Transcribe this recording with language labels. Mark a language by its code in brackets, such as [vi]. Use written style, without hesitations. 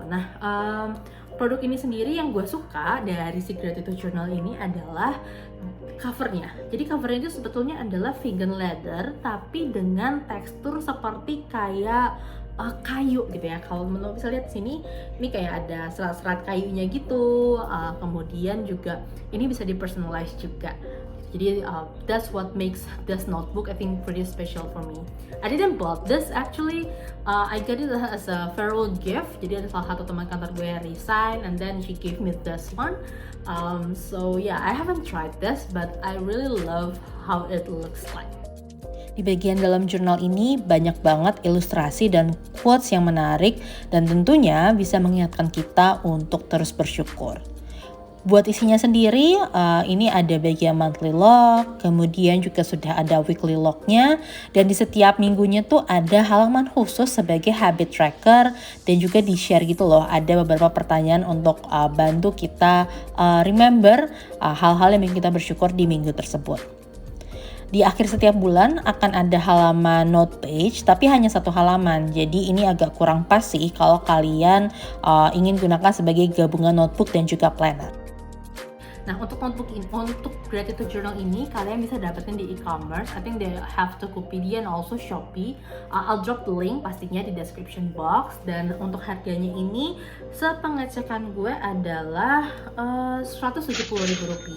[id] Nah, produk ini sendiri yang gue suka dari si Gratitude Journal ini adalah covernya. Jadi covernya itu sebetulnya adalah vegan leather, tapi dengan tekstur seperti kayak kayu gitu ya. Kalau menurut bisa lihat sini, ini kayak ada serat-serat kayunya gitu. Kemudian juga ini bisa di-personalize juga. Jadi [en] that's what makes this notebook I think pretty special for me. I didn't bought this actually. I got it as a farewell gift. [id] Jadi ada salah satu teman kantor gue yang resign, [en] and then she gave me this one. So yeah, I haven't tried this, but I really love how it looks like. [id] Di bagian dalam jurnal ini banyak banget ilustrasi dan quotes yang menarik, dan tentunya bisa mengingatkan kita untuk terus bersyukur. Buat isinya sendiri, ini ada bagian monthly log, kemudian juga sudah ada weekly lognya, dan di setiap minggunya tuh ada halaman khusus sebagai habit tracker, dan juga di-share gitu loh, ada beberapa pertanyaan untuk bantu kita remember hal-hal yang bikin kita bersyukur di minggu tersebut. Di akhir setiap bulan akan ada halaman note page, tapi hanya 1 halaman. Jadi ini agak kurang pas sih kalau kalian ingin gunakan sebagai gabungan notebook dan juga planner. Nah, untuk notebook ini, untuk Gratitude Journal ini kalian bisa dapetin di e-commerce. [en] I think they have Tokopedia and also Shopee. I'll drop the link [id] pastinya di [en] description box. [id] Dan untuk harganya ini, sepengecekan gue adalah Rp170.000.